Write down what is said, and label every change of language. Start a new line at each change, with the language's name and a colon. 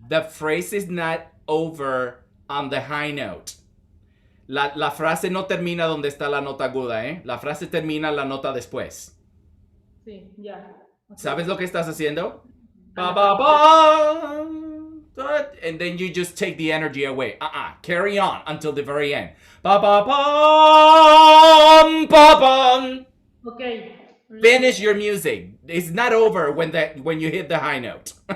English: The phrase is not over on the high note.
Spanish: La frase no termina donde está la nota aguda, ¿eh? La frase termina la nota después. Sí, ya. Ok. ¿Sabes lo que estás haciendo? A Ba, la ba, ba.
English: And then you just take the energy away. Carry on until the very end. Ba, ba, bum, ba, bum. Ok. Finish your music. It's not over when you hit the high note.